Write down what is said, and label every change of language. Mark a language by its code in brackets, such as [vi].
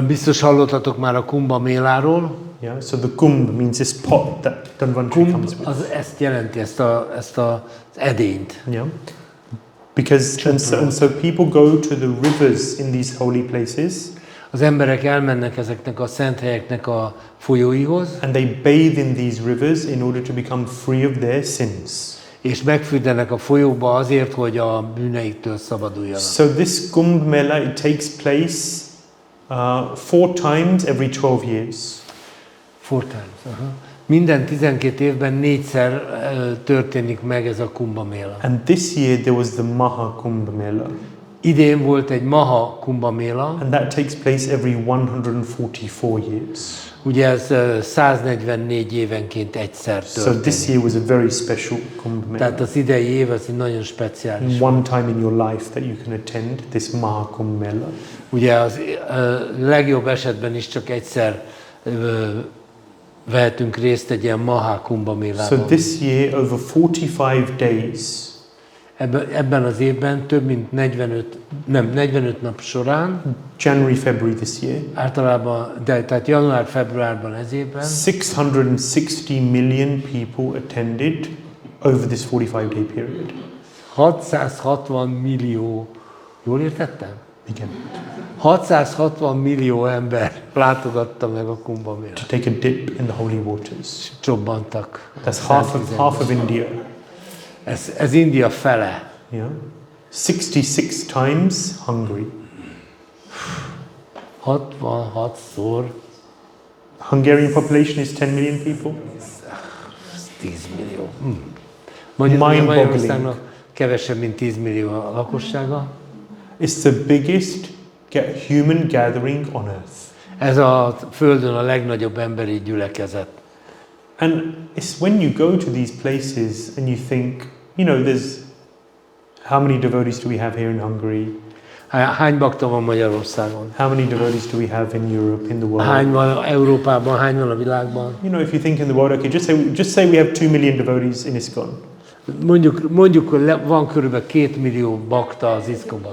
[hu] Biztos hallottatok már a Kumbha Méláról. [en] Yeah. So the Kumbh means this pot that Dhanvantari comes [hu] Kumbh az ezt jelenti, ezt az edényt. [en] Yeah. Because and so people go to the rivers in these holy places. [hu] Az emberek elmennek ezeknek a szent helyeknek a folyóihoz, [en] And they bathe in these rivers in order to become free of their sins. [hu] és megfürdenek a folyóba azért, hogy a bűneiktől szabaduljanak. [en] So this Kumbh Mela, it takes place 4 times every 12 years. 4 times. [hu] Minden 12 évben 4-szer történik meg ez a Kumbha Méla. [en] And this year there was the Maha Kumbh Mela. [hu] Idén volt egy Maha Kumbha Méla, [en] And that takes place every 144 years. [hu] ugye ez 144 évenként egyszer [en] So this [hu] történik. [en] year was a very special Kumbh Mela. [hu] Tehát az idei év az egy nagyon speciális. [en] One time in your life that you can attend this Maha Kumbh Mela. [hu] Ugye az legjobb esetben is csak egyszer vehetünk részt egy ilyen Maha Kumbha [en] So [hu] Mélában. [en] this year over 45 days [hu] Ebben az évben több mint 45 nap során, [en] January, February this year, [hu] általában, tehát január-februárban ez évben [en] 660 million people attended over this 45 day period. [hu] 660 millió, jól értettem? Igen. 660 millió ember látogatta meg a Kumbh Mélát. [en] to take a dip in the holy waters. [hu] Csobbantak. [en] That's half of India. [hu] Ez India fele. [en] Yeah, 66 times Hungary. [hu] 66-szor. [en] Hungarian population is 10 million people. [hu] 10 millió. [en] Mind-boggling. [hu] Magyarországnak kevesebb, mint 10 millió a lakossága. [en] It's the biggest human gathering on earth. [hu] Ez a Földön a legnagyobb emberi gyülekezet. [en] And it's when you go to these places and you think, you know, there's how many devotees do we have here in Hungary? [hu] Hány bakta van Magyarországon? [en] How many devotees do we have in Europe, in the world? [hu] Hány van Európában, hány van a világban? [en] You know, if you think in the world, okay, just say we have 2 million devotees in ISKCON. [hu] Mondjuk hogy van körülbelül 2 millió bakta az ISKCON-ban.